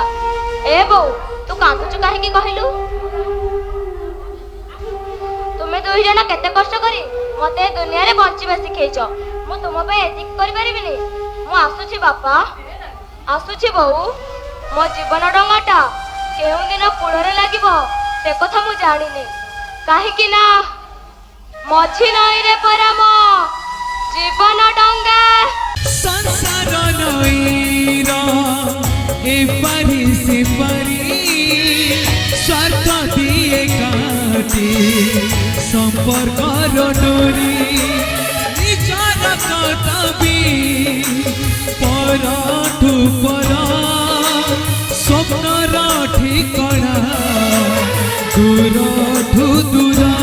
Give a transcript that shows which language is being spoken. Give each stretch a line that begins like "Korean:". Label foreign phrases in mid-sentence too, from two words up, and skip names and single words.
Odia: ଏ ବୋଉ ତୁ କାନ୍ଦୁଛୁ କାହିଁକି କହିଲୁ? ତୁମେ ଦୁଇ ଜଣ କେତେ କଷ୍ଟ କରି ମତେ ଦୁନିଆ ରେ ବଞ୍ଚିବା ଶିଖେଇଛ ମୁଁ ତୁମ ପାଇଁ ଏତିକି କରି ପାରିବିନି। ମୁଁ ଆସୁଛି ବାପା ଆସୁଛି ବୋଉ ମୋ ଜୀବନ ଡଙ୍ଗାଟା କେଉଁ ଦିନ କୂଳରେ ଲାଗିବ ସେ କଥା ମୁଁ ଜାଣିନି କାହିଁକି କି ନା ମଝି ନଈ ରେ ପଡ଼ା ମୋ ଜୀବନ ଡଙ୍ଗା ସଂସାର ନଈର ଏ ପରି ସେ ପରି ସ୍ୱାର୍ଥ ଦିଏ କାଟେ ସମ୍ପର୍କ ଡୋରି ନିଜର କତବି ପରଠୁ ପର ସ୍ୱପ୍ନର ଠିକଣା ଦୂରଠୁ ଦୂର